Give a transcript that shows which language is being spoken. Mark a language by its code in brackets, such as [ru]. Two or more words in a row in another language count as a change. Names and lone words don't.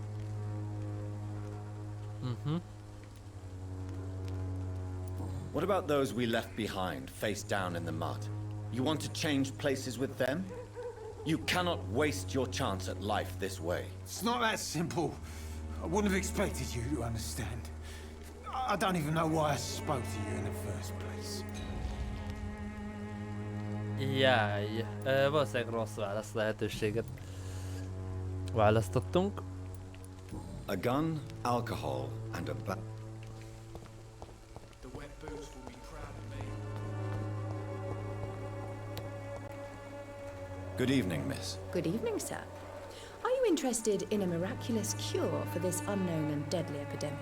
[en] What about those we left behind, face down in the mud? You want to change places with them? You cannot waste your chance at life this way. It's not that simple. I wouldn't have expected you to understand. I don't even know why I spoke to you in the first place. [hu] Jaj, valószínűleg rossz válasz lehetőséget választottunk. [en] A gun, alcohol, and a Good evening, miss. Good evening, sir. Are you interested in a miraculous cure for this unknown and deadly epidemic?